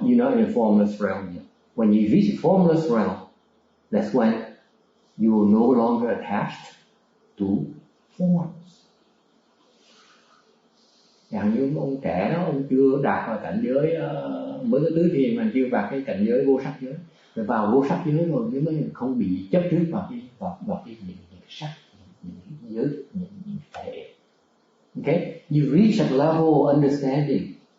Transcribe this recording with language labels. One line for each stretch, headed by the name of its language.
English: You're not in the formless realm yet. When you reach the formless realm, that's when you are no longer attached to forms.
Vietnamese: Chẳng như ông trẻ đó, ông chưa đạt vào cảnh giới mới có tứ thiền mà chưa vào cái cảnh giới vô sắc giới. Rồi vào vô sắc giới rồi mới không bị chấp trước vào cái những sắc, những giới, những thể.
English: Okay, you reach that level of understanding.